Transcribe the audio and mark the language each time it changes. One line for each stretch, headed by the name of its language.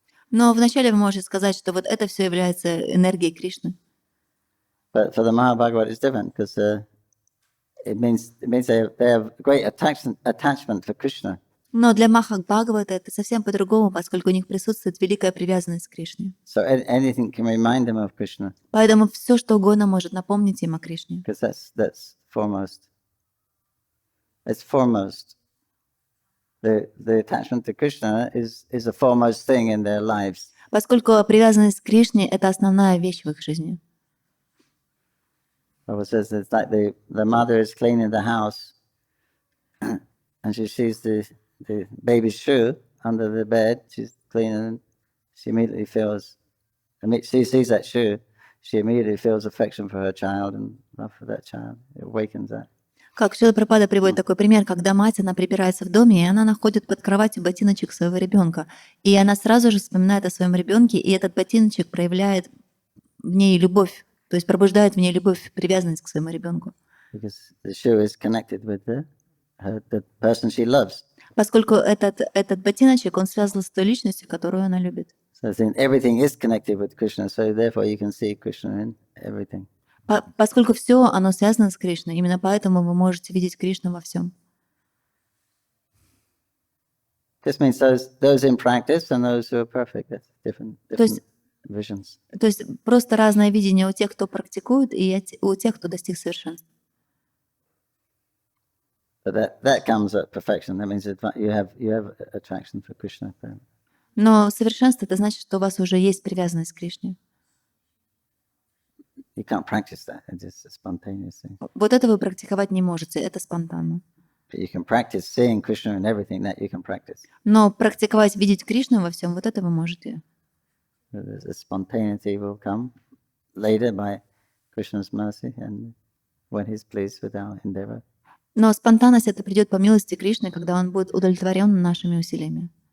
Russian: Но вначале вы можете сказать, что вот это все является энергией Кришны.
English: But for the Mahabhagavad, it's different because it means they have great attachment for Krishna.
Russian: Но для Махабхагавата это совсем по-другому, поскольку у них присутствует великая привязанность к Кришне.
English: So anything can remind them of Krishna.
Russian: Поэтому все, что угодно, может напомнить им о Кришне.
English: Because that's foremost. It's foremost. The attachment to Krishna is the foremost thing in their lives.
Russian: Поскольку привязанность к Кришне — это основная вещь в их жизни.
English: Bible says it's like the mother is cleaning the house and she sees the baby's shoe under the bed. She's cleaning. She immediately feels. She sees that shoe. She immediately feels affection for her child and love for that child. It awakens that.
Russian: Как Шрила Прабхупада приводит такой пример, когда мать, она прибирается в доме, и она находит под кроватью ботиночек своего ребенка. И она сразу же вспоминает о своем ребенке, и этот ботиночек проявляет в ней любовь, то есть пробуждает в ней любовь, привязанность к своему ребенку.
English: Because the shoe is connected with the person she loves.
Russian: Поскольку этот ботиночек, он связан с той личностью, которую она любит.
English: So everything is connected with Krishna, so therefore you can see Krishna in everything.
Russian: Поскольку все оно связано с Кришной, именно поэтому вы можете видеть Кришну во всем.
English: This means those in practice and those who are perfect. That's different visions.
Russian: То есть просто разное видение у тех, кто практикует, и у тех, кто достиг совершенства.
English: But that comes at perfection. That means you have attraction for Krishna.
Russian: Но совершенство — это значит, что у вас уже есть привязанность к Кришне.
English: You can't practice that. It's just a spontaneous thing.
Russian: Вот это вы практиковать не можете, это спонтанно.
English: But you can practice seeing Krishna in everything. That you can practice.
Russian: Но практиковать, видеть Кришну во всем, вот это вы можете.
English: The spontaneity will come later by Krishna's mercy and when He's pleased with our endeavor.
Russian: Но спонтанность это придет по милости Кришны, когда он будет удовлетворен нашими усилиями.